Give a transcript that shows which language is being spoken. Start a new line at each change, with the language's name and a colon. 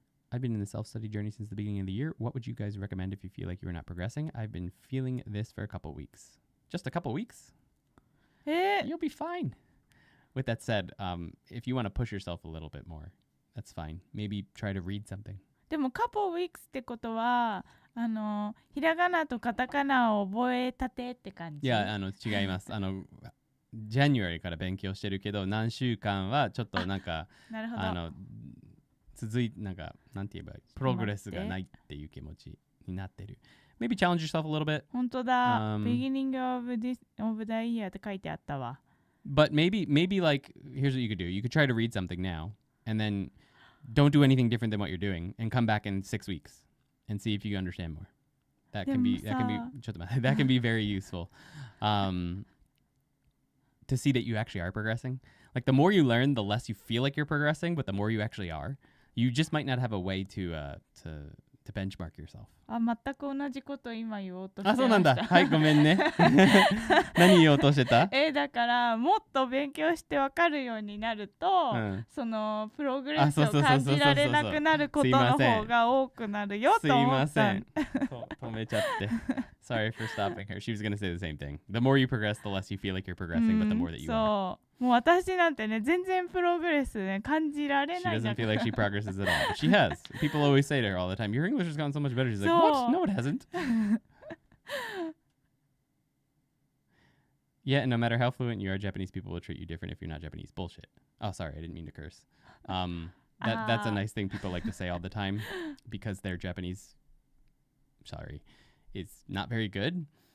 English: I've been in the self-study journey since the beginning of the year. What would you guys recommend if you feel like you are not progressing? I've been feeling this for a couple weeks. Just a couple weeks? You'll be fine. With that said, if you want to push yourself a little bit more, that's fine. Maybe try to read something.
Japanese: でも
English: couple weeks
Japanese: ってことはひらがなとカタカナを覚えたてって感じ。いや、違います。 January から勉強してるけど、何週間はちょっとなんか、なるほど。続いてなんかなんて言えばいいプログレスがないっていう気持ちになってる。
English: Maybe challenge yourself a little bit.
Japanese: 本当だ。
English: Beginning of the year
Japanese: って書いてあったわ。
English: But maybe like here's what you could do. You could try to read something now and then don't do anything different than what you're doing and come back in 6 weeks and see if you understand more. That can be very useful. To see that you actually are progressing. Like the more you learn, the less you feel like you're progressing, but the more you actually are. You just might not have a way to benchmark yourself.
Japanese: 全く同じこと今言おうとしてました。そうなんだ。はい、ごめんね。何言おうとしてた？だからもっと勉強して分かるようになると、そのプログレスを感じられなくなることの方が多くなるよと思った。すいません。止めちゃって。
English: Sorry for stopping her. She was going to say the same thing. The more you progress, the less you feel like you're progressing, but the more that you are.
Japanese: もう私なんてね、全然プログレスね、感じられない。
English: She doesn't feel like she progresses at all. But she has. People always say to her all the time, your English has gotten so much better. She's like, what? No, it hasn't. Yeah, and no matter how fluent you are, Japanese people will treat you different if you're not Japanese. Bullshit. Oh, sorry, I didn't mean to curse. That's a nice thing people like to say all the time because their Japanese, sorry, is not very good.